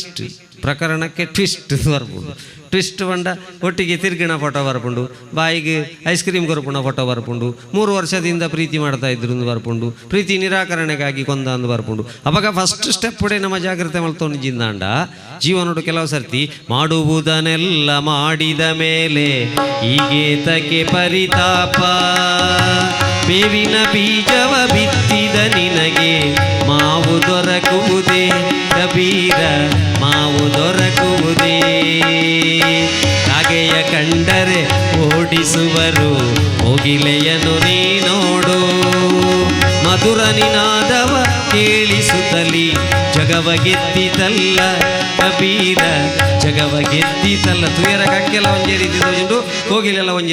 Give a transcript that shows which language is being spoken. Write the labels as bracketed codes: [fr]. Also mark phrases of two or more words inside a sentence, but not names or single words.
[tcy] ಟ್ವಿಸ್ಟ್ ಬರ್ಪುಂಡು ಟ್ವಿಸ್ಟ್ ಬಂಡ ಒಟ್ಟಿಗೆ ತಿರ್ಗಿಣ ಫೋಟೋ ಬರ್ಪುಂಡು ಬಾಯಿಗೆ ಐಸ್ ಕ್ರೀಮ್ ಕೊರಪುಣ ಫೋಟೋ ಬರ್ಪುಂಡು 3 ವರ್ಷದಿಂದ ಪ್ರೀತಿ ಮಾಡ್ತಾ ಇದ್ರು ಬರ್ಪುಂಡು ಪ್ರೀತಿ ನಿರಾಕರಣೆಗಾಗಿ ಕೊಂದ ಅಂದು ಬರ್ಪುಂಡು ಅವಾಗ ಫಸ್ಟ್ ಸ್ಟೆಪ್ ಉಡೆ ನಮ್ಮ ಜಾಗ್ರತೆ ಮಲ್ತೊಂಡು ಜಿಂದಾಂಡ ಜೀವನೋಡು [kn] ಕೆಲವು ಸರ್ತಿ ಮಾಡುವುದನ್ನೆಲ್ಲ ಮಾಡಿದ ಮೇಲೆ ಈಗೇತಕ್ಕೆ ಪರಿತಾಪ ಬೇವಿನ ಬೀಜವ ಬಿತ್ತಿದ ನಿನಗೆ ಮಾವು ದೊರಕುವುದೇ ಕಬೀರ ಮಾವು ದೊರಕುವುದೇ ಕಾಗೆಯ ಕಂಡರೆ ಓಡಿಸುವರು ಮುಗಿಲೆಯನು ನೀ ನೋಡು ಮಧುರ ನಿನಾದವ ಕೇಳಿಸುತ್ತಲಿ ಜಗವ ಗೆದ್ದಿತಲ್ಲ ಕಬೀರ ಜಗವ ಗೆದ್ದಿತಲ್ಲ [tcy] ತುಯರ ಕಕ್ಕೆಲ್ಲ ಒಂಜೆ ರೀತಿ ತೋಜುಂಡು ಕೋಗಿಲೆಲ್ಲ ಒಂಜೆ